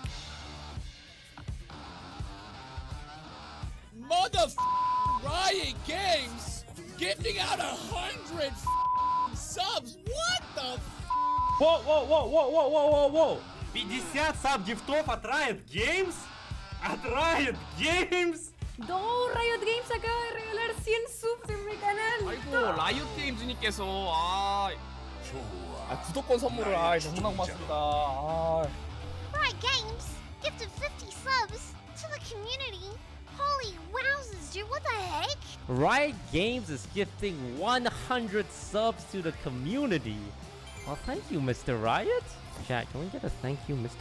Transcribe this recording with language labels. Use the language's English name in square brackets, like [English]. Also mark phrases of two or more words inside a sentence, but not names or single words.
[English] Riot Games gifting out 100 subs. What the [Russian] Whoa! 50 саб-гифтов от Riot Games? От Riot Games? [Spanish] No, Riot Games acaba de regalar 100 subs en mi canal. [Korean] 아이고 라이엇 게임즈님께서 구독권 선물을 너무나 고맙습니다. [English] Riot Games gifted 50 subs to the community. Holy wowzers, dude, what the heck? Riot Games is gifting 100 subs to the community. Well, thank you, Mr. Riot. Chat, can we get a thank you, Mr.